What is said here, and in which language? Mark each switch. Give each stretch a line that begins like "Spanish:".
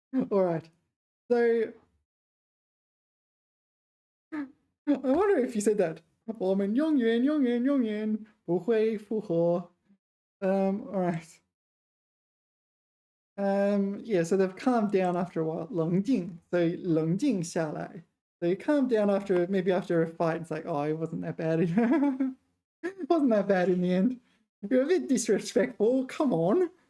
English: All right. So I wonder if you said that.
Chinese: 我们永远永远永远不会复合.
English: All right. Yeah, so they've calmed down after a while.
Chinese: 冷静, so 冷静下来.
English: They calmed down maybe after a fight. It's like, oh, it wasn't that bad. It wasn't that bad in the end. You're a bit disrespectful. Come on.